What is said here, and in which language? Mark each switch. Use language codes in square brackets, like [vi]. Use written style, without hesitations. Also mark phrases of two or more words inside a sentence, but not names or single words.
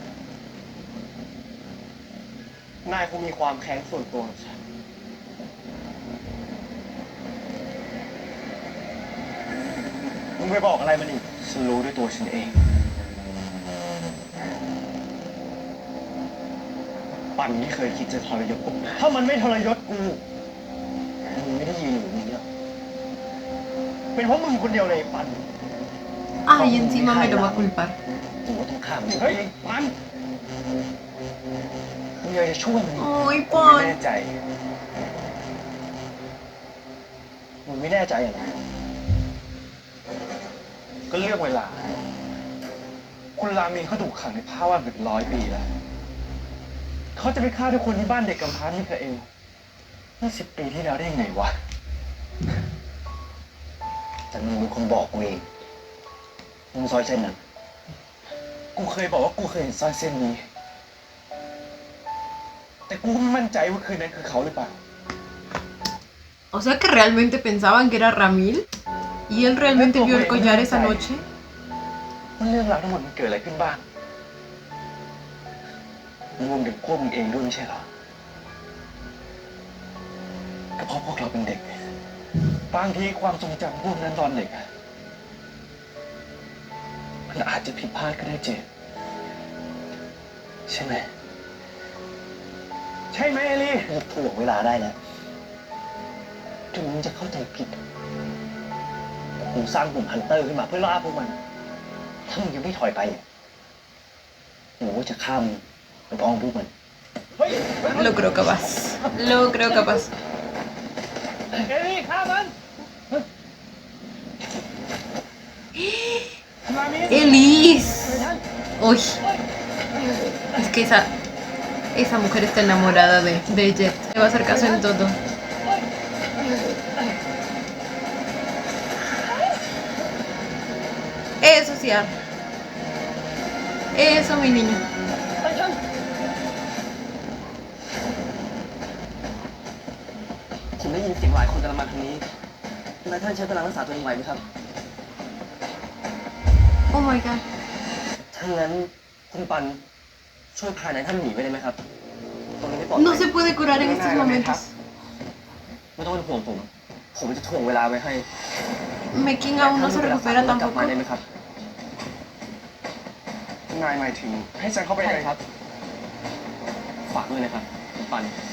[th] นายคงมีความแค้นส่วนตัวกับฉัน มึงไปบอกอะไรมันอีก ฉันรู้ด้วยตัวฉันเอง ปั่นไม่เคยคิดจะทรยศกูถ้ามันไม่ทรยศกู มึงไม่ได้ยืนอยู่ตรงนี้หรอก เป็นเพราะมึงคนเดียวเลยปั่น [es] Ay, encima me lo va a culpar. [th] กูก็ต้องฆ่ามึง เฮ้ย ปั่น มึงอยากจะช่วยมึง [es] Ay, [th] กูไม่แน่ Pan. ใจ มึงไม่แน่ใจเหรอ ก็เลือกเวลา คุณรามีเขาถูกขังในผ้าว่านเป็น100 ปีแล้ว เขาจะไปฆ่าทุกคนที่บ้านเด็กกำพร้าที่เธอเองเมื่อ10 ปีที่แล้วได้ยังไงวะ แต่มึงเป็นคนบอกกูเองมึงซอยเส้นนั้น กูเคยบอกว่ากูเคยเห็นสร้อยเส้นนี้ แต่กูไม่มั่นใจว่าคืนนั้นคือเขาหรือเปล่า [es] O sea que realmente pensaban que era Ramil. ¿Y él realmente vio el collar esa noche? [th] ว่าเรื่องราวทั้งหมดมันเกิดอะไรขึ้นบ้างรวมถึงพวกมึงเองด้วยไม่ใช่เหรอ ก็เพราะพวกเราเป็นเด็ก บางทีความทรงจำพวกนั้นตอนเด็กอะมันอาจจะผิดพลาดก็ได้เจนใช่ไหม ใช่ไหมเอลี่ หยุดถ่วงเวลาได้แล้วถึงมึงจะเข้าใจผิดกูสร้างกลุ่มฮันเตอร์ขึ้นมาเพื่อล่าพวกมัน ถ้ามึงยังไม่ถอยไปกูก็จะฆ่ามึงไปพ้องพวกมัน [es] Lo creo capaz. Lo creo capaz. [th] เอลี่ฆ่ามันมามิ [es] ¡Elis! Uy. Es que esa mujer está enamorada de Jet. Le va a hacer caso en todo. Eso sí, Ar. Eso, mi niño. [th] ผมได้ยินเสียงหลายคนกำลังมาทางนี้นายท่านใช้กำลังรักษาตัวเองไหวไหมครับ [en] Oh my god. [th] ถ้างั้นคุณปันช่วยพานายท่านหนีไปได้ไหมครับ ตรงนี้ไม่ปลอดภัย [es] No se puede curar en estos momentos. [th] ไม่ต้องเป็นห่วงผม ผมจะถ่วงเวลาไว้ให้ [es] Mekin aún no se recupera [th] กลับ [es] tampoco. [th] มาได้ไหมครับ นายหมายถึงให้ฉันเข้าไป ใช่ ใน ครับ ฝากด้วยนะครับคุณปัน